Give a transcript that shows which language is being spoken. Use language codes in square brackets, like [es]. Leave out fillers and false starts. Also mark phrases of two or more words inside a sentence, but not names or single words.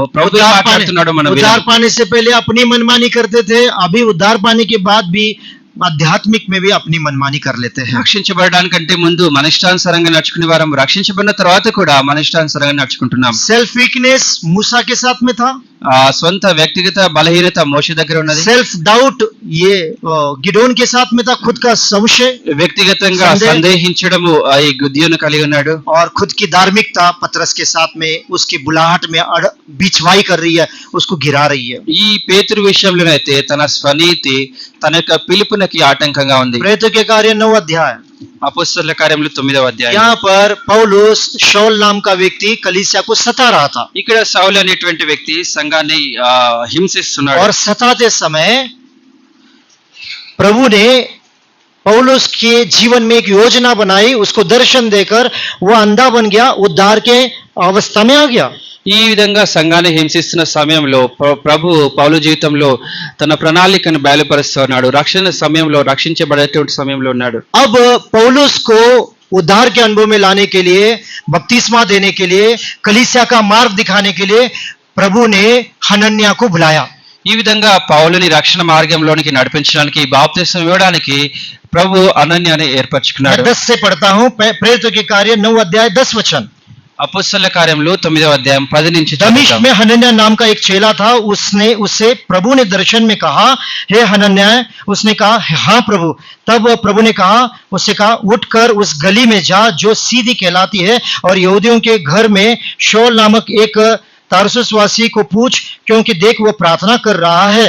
[te] ప్రభు [hi] उद्धार [te] మాట్లాడుతున్నాడు మనం [hi] उद्धार पाने से पहले अपनी मनमानी करते थे, अभी उद्धार पाने के बाद भी आध्यात्मिक में भी अपनी मनमानी कर लेते हैं। [te] రక్షించబడడానికంటే ముందు మన ఇష్టానుసారంగా నడుచుకునే వారం, రక్షించబడిన తర్వాత కూడా మన ఇష్టానుసారంగా నడుచుకుంటున్నాం. [en] self weakness [hi] मूसा के साथ में था, [te] సొంత వ్యక్తిగత బలహీనత మోషే దగ్గర ఉన్నది. [en] self doubt [hi] ये गिडोन के साथ में था, खुद का संशय, [te] వ్యక్తిగతంగా సందేహం. సందేహించడము ఈ గిద్యోను కలిగి ఉన్నాడు. [hi] और खुद की धार्मिकता पतरस के साथ में उसकी बुलाहट में बिछवाई कर रही है, उसको गिरा रही है। [te] ఈ పేతురు విషయంలోనైతే తన స్వనీతి తన యొక్క పిలుపునకి ఆటంకంగా ఉంది. [hi] प्रेरितों के कार्य 9 अध्याय, [te] అపోస్తలుల కార్యములు 9వ అధ్యాయం. [hi] यहाँ पर पौलुस शौल नाम का व्यक्ति कलीसिया को सता रहा था, [te] ఇక్కడ సౌలు అనేటువంటి వ్యక్తి సంఘాన్ని హింసిస్తున్నాడు. [hi] और सताते समय प्रभु ने पौलुस के जीवन में एक योजना बनाई, उसको दर्शन देकर वो अंधा बन गया, उद्धार के अवस्था में आ गया। [te] ఈ విధంగా సంఘాన్ని హింసిస్తున్న సమయంలో ప్రభు పౌలు జీవితంలో తన ప్రణాళికను బయలుపరుస్తున్నాడు. రక్షణ సమయంలో, రక్షించబడేటువంటి సమయంలో ఉన్నాడు. [hi] अब पौलुस को उद्धार के अनुभव में लाने के लिए, बपतिस्मा देने के लिए, कलीसिया का मार्ग दिखाने के लिए प्रभु ने हनन्याह को बुलाया। [te] ఈ విధంగా పౌలుని రక్షణ మార్గంలోనికి నడిపించడానికి, బాప్తిసం ఇవ్వడానికి ప్రభు అనన్యాన్ని [hi] मैं [te] ఏర్పరచుకున్నాడు. [hi] 10 से पढ़ता हूं, प्रेरितों के कार्य 9 अध्याय 10 वचन। [te] అపోస్తలుల కార్యములు 9వ अध्याయం 10 నుంచి [hi] दमिश्क [te] చదువుతాం. [hi] में हनन्याह नाम का एक चेला था, उसने उससे प्रभु ने दर्शन में कहा हे हनन्याह, उसने कहा हाँ प्रभु। तब प्रभु ने कहा, उससे कहा उठकर उस गली में जा जो सीधी कहलाती है, और यहूदियों के घर में शौल नामक एक तारसुसवासी को पूछ, क्योंकि देख वो प्रार्थना कर रहा है।